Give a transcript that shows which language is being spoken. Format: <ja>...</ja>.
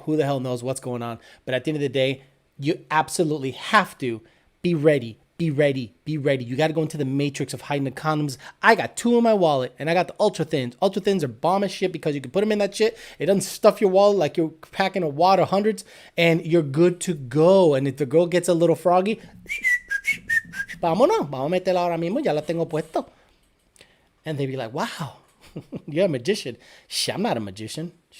<en>Who the hell knows what's going on? But at the end of the day, you absolutely have to be ready. Be ready. You got to go into the matrix of hiding the condoms. I got 2 in my wallet, and I got the ultra thins. Ultra thins are bomb as shit because you can put them in that shit. It doesn't stuff your wallet like you're packing a wad of hundreds, and you're good to go. And if the girl gets a little froggy,</en> <es>vámonos, vamos a meterla ahora mismo, ya la tengo puesto.</es> <en>And they'd be like, wow, you're a magician. Shit, I'm not a magician.</en>